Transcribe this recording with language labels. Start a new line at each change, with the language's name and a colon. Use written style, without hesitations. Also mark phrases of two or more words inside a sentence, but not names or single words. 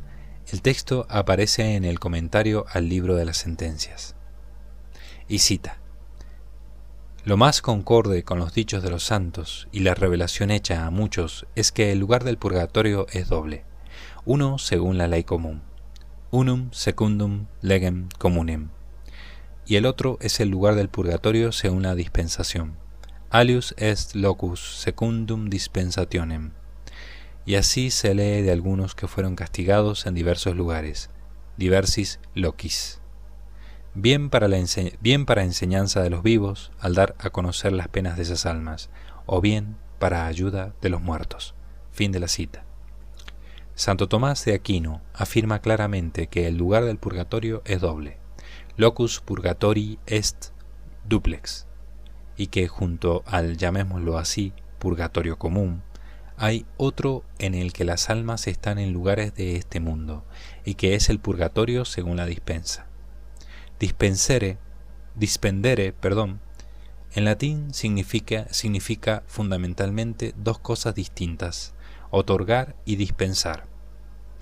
Spanish: El texto aparece en el comentario al libro de las sentencias. Y cita: «Lo más concorde con los dichos de los santos y la revelación hecha a muchos es que el lugar del purgatorio es doble, uno según la ley común,
Latin: unum secundum legem communem,
Spanish: y el otro es el lugar del purgatorio según la dispensación,
Latin: alius est locus secundum dispensationem».
Spanish: Y así se lee de algunos que fueron castigados en diversos lugares,
Latin: diversis locis.
Spanish: Bien para enseñanza de los vivos al dar a conocer las penas de esas almas, o bien para ayuda de los muertos. Fin de la cita. Santo Tomás de Aquino afirma claramente que el lugar del purgatorio es doble,
Latin: locus purgatori est duplex,
Spanish: y que junto al, llamémoslo así, purgatorio común, hay otro en el que las almas están en lugares de este mundo, y que es el purgatorio según la dispensa. Dispendere, en latín significa fundamentalmente dos cosas distintas: otorgar y dispensar.